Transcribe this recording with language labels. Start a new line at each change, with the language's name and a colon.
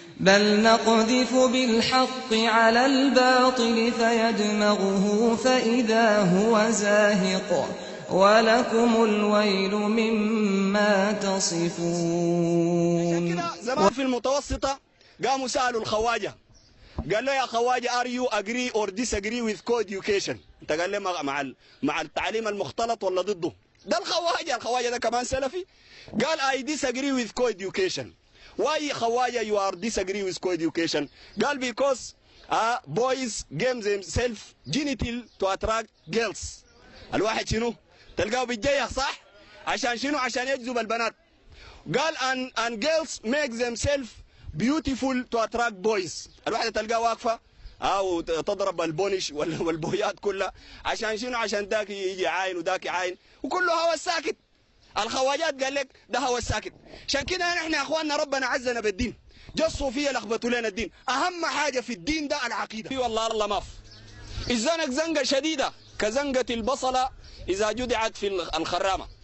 Arabic: بل نقذف بالحق على الباطل فيدمغه فإذا هو زاهق ولكم الويل مما تصفون. زمان في المتوسطة قاموا سألوا الخواجة، قال له يا خواجة
English: are you agree or disagree with co-education؟
Arabic: انت قال له مع التعليم المختلط ولا ضده؟ ده الخواجة ده كمان سلفي.
English: قال I disagree with co-education. Why خواجة you are disagree with co-education؟ قال because boys game themselves genital to attract girls.
Arabic: الواحد شنو؟ تلقاه بيتجيح صح؟ عشان شنو؟ عشان يجذب البنات.
English: قال and girls make themselves beautiful to attract boys.
Arabic: الواحدة تلقاه واقفة أو تضرب البونش والبويات كلها عشان شنو؟ عشان داك يجي عاين وداك عاين وكله هوا الساكت. الخواجات قال لك ده هوا الساكت. عشان كده نحن يا اخواننا ربنا عزنا بالدين، جا الصوفية لخبطوا لنا الدين. أهم حاجة في الدين ده العقيدة. والله الله ماف الزنق زنقة شديدة كزنقة البصلة إذا جدعت في الخرامة.